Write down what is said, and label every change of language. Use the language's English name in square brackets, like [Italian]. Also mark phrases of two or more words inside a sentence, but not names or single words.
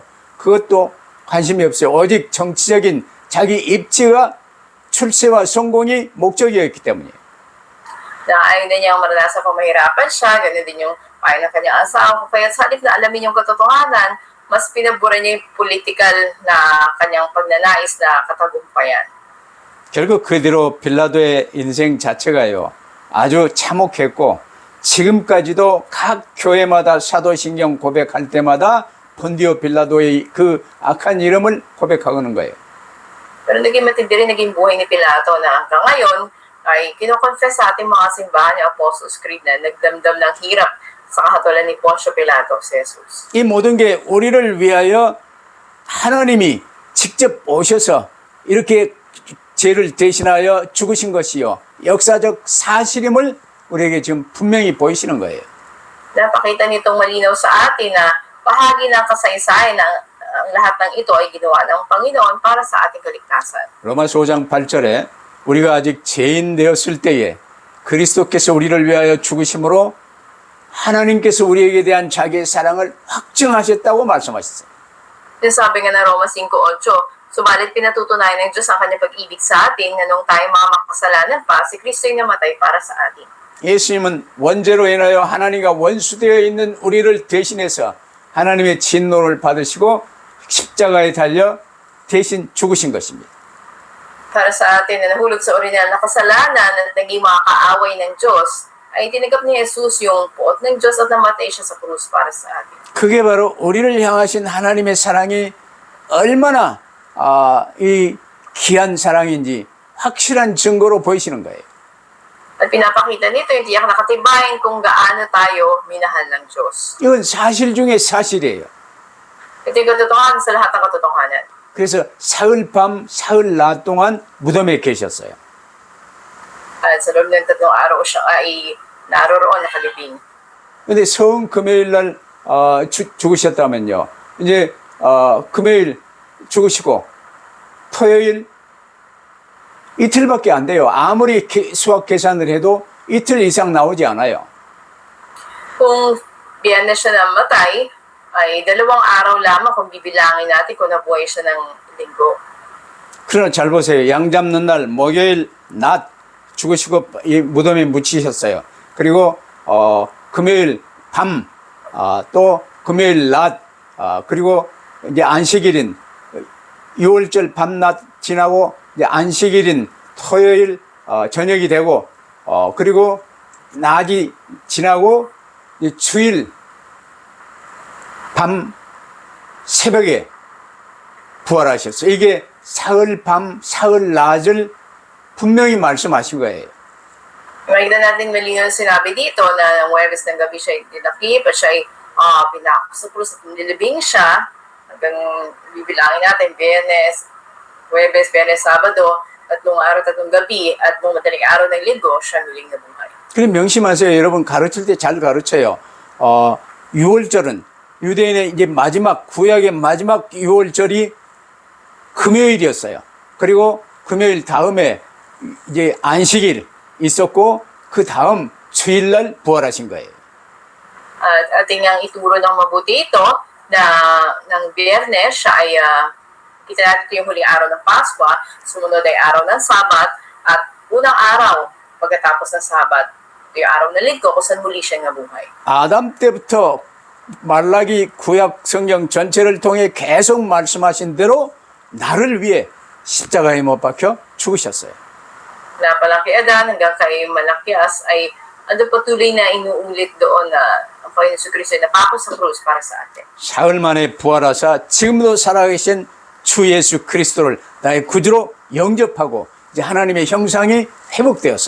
[Korean] 그것도 관심이 없어요. 오직 정치적인 자기 입지와 출세와 성공이 목적이었기 때문이에요. [Filipino] Na ayaw na niyang maranasan kung mahirapan siya, ganun din yung payo ng kanyang asawa. Kaya sa halip na alamin yung katotohanan, mas pinabura niya yung political na kanyang pagnanais na katagumpayan. [Korean] 결국 그 뒤로 빌라도의 인생 자체가요. 아주 참혹했고 지금까지도 각 교회마다 사도신경 고백할 때마다 본디오 빌라도의 그 악한 이름을 고백하는 거예요. [Filipino] Pero naging matindi rin naging buhay ni Pilato na hanggang ngayon ay kinoconfess sa ating mga simbahan ni Apostles' Creed na nagdamdam ng hirap sa kahatulan ni Poncio Pilato si Jesus. [Korean] 이 모든 게 우리를 위하여 하나님이 직접 오셔서 이렇게 죄를 대신하여 죽으신 것이요. 역사적 사실임을 우리에게 지금 분명히 보이시는 거예요. [Filipino] Napakita nitong malinaw sa atin na bahagi ng kasaysayan na ang lahat ng ito ay ginawa ng Panginoon para sa ating kaligtasan. [Korean] 로마서 5장 8절에 우리가 아직 죄인 되었을 때에 그리스도께서 우리를 위하여 죽으심으로 하나님께서 우리에게 대한 자기의 사랑을 확증하셨다고 말씀하셨어요. [Filipino] Sabi nga ng Roma 5:8, subalit pinatutunayan ng Diyos ang kanyang pag-ibig sa atin na nung tayo mga makasalanan pa, si Kristo'y namatay para sa atin. [Korean] 예수님은 원죄로 인하여 하나님과 원수되어 있는 우리를 대신해서 하나님의 진노를 받으시고 십자가에 달려 대신 죽으신 것입니다. [Filipino] Para sa atin na nahulog sa original na kasalanan at naging mga kaaway ng Diyos, ay tinanggap ni Jesus yung puot ng Diyos at namatay siya sa krus para sa atin. [Korean] 그게 바로 우리를 향하신 하나님의 사랑이 얼마나 이 귀한 사랑인지 확실한 증거로 보이시는 거예요. [Filipino] At pinapakita nito yung tiyak na katibayan kung gaano tayo minahal ng Diyos. [Korean] 이건 사실 중에 사실이에요. [Filipino] Ito yung katotohanan sa lahat ng katotohanan. [Korean] 그래서 사흘 밤, 사흘 낮 동안 무덤에 계셨어요. [Filipino] At sa loob ng 3 araw siya ay naroroon nakalibing. [Korean] 근데 성 금요일 날 죽으셨다면요. 이제 금요일 죽으시고 토요일 이틀밖에 안 돼요. 아무리 수학 계산을 해도 이틀 이상 나오지 않아요. [Filipino] Kung Biyernes siya namatay, ay 2 araw lamang kung bibilangin natin kung nabuhay siya ng linggo. [Korean] 그러나 잘 보세요. 양 잡는 날 목요일 낮 죽으시고 이 무덤에 묻히셨어요. 그리고 금요일 밤, 또 금요일 낮, 그리고 이제 안식일인 6월절 밤낮 지나고 이제 안식일인 토요일 저녁이 되고 그리고 낮이 지나고 이제 주일 밤 새벽에 부활하셨어요. 이게 사흘 밤, 사흘 낮을 분명히 말씀하신 거예요. [Filipino] Makikita natin malinaw sinabi dito na ng Huwebes ng gabi siya dinakip at siya ay pinako sa krus at nilibing siya hanggang bibilangin natin Biyernes, Huwebes, Biyernes, Sabado, 3 araw, 3 gabi at buong madaling araw ng linggo siya huling nabuhay. [Korean] 그럼 명심하세요. 여러분 가르칠 때 잘 가르쳐요. 6월절은 유대인의 이제 마지막 구약의 마지막 6월절이 금요일이었어요. 그리고 금요일 다음에 이제 안식일 있었고 그 다음 주일날 부활하신 거예요. [Filipino] At ating ang ituro ng mabuti ito na ng Biyernes, siya ay kita natin ito yung huling araw ng Pasko, sumunod ay araw ng Sabat, at unang araw pagkatapos ng Sabat, ito yung araw ng Linggo kung saan muli siya nabuhay. [Korean] 아담 때부터 말라기 구약 성경 전체를 통해 계속 말씀하신 대로 나를 위해 십자가에 못 박혀 죽으셨어요. [Filipino] Na pala kay Adan hanggang kay Malakias ay ando patuloy na inuulit doon na ang Panginoon Jesucristo ay napako sa krus para sa atin. [Korean] 사흘 만에 부활하사 지금도 살아계신 주 예수 그리스도를 나의 구주로 영접하고 이제 하나님의 형상이 회복되었어요.